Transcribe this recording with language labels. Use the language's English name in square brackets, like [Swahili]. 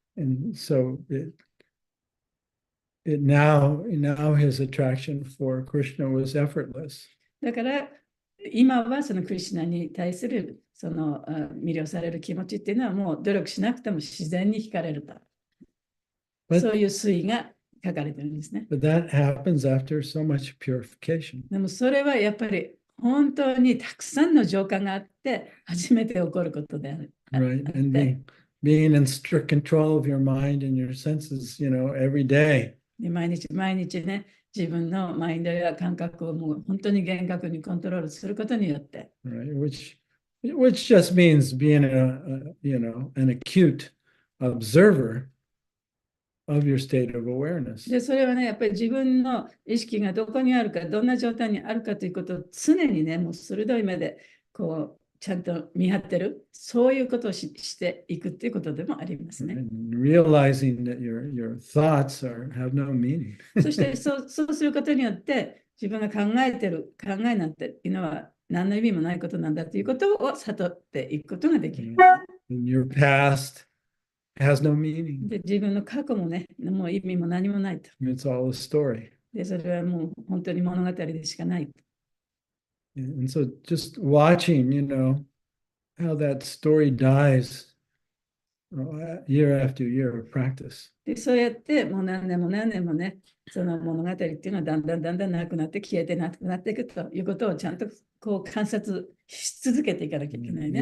[English] And so now his attraction for Krishna was effortless. [Japanese] だから今はそのクリシュナに対する魅了される気持ちっていうのはもう努力しなくても自然に惹かれると。そういう推移が書かれてるんですね。 [English] But that happens after so much purification. [Japanese] でもそれはやっぱり本当にたくさんの浄化があって初めて起こることである。 [English] Right. And being in strict control of your mind and your senses, every day. [Japanese] で毎日ね、自分のマインドや感覚をもう本当に厳格にコントロールすることによって。 [English] Right. Which just means being an acute observer of your state of awareness. [Japanese] で、それはね、やっぱり自分の意識がどこにあるか、どんな状態にあるかということを常にね、もう鋭い目でちゃんと見張ってる、そういうことをしていくっていうことでもありますね。 [English] And realizing that your thoughts have no meaning. [Japanese] そしてそうすることによって、自分が考えなんていうのは何の意味もないことなんだということを悟っていくことができる。 [English] And your past has no meaning. [Japanese] で、自分の過去もね、もう意味も何もないと。 [English] It's all a story. [Japanese] で、それはもう本当に物語でしかない。 [English] And so just watching, how that story dies year after year of practice. [Japanese] で、そうやってもう何年もね、その物語っていうのはだんだんなくなって消えてなくなっていくということをちゃんと観察し続けていかなきゃいけないね。